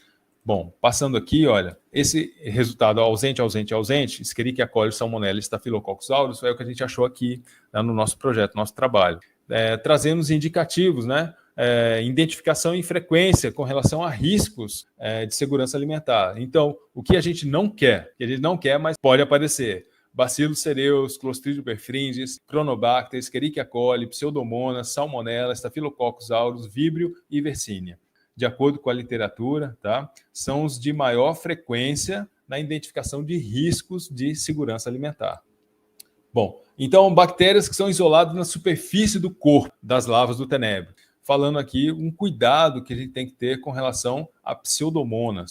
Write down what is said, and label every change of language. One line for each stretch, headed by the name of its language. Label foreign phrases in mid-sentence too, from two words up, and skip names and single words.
Portuguese: Bom, passando aqui, olha, esse resultado ausente, Escherichia coli, Salmonella e Staphylococcus aureus é o que a gente achou aqui, né, no nosso projeto, nosso trabalho. Trazemos indicativos, né? Identificação e frequência com relação a riscos de segurança alimentar. Então, o que a gente não quer, mas pode aparecer: Bacillus cereus, Clostridium perfringens, Cronobacter, Escherichia coli, Pseudomonas, Salmonella, Staphylococcus aureus, Vibrio e Yersinia. De acordo com a literatura, tá? São os de maior frequência na identificação de riscos de segurança alimentar. Bom, então, bactérias que são isoladas na superfície do corpo das lavas do tenebro. Falando aqui, um cuidado que a gente tem que ter com relação a pseudomonas.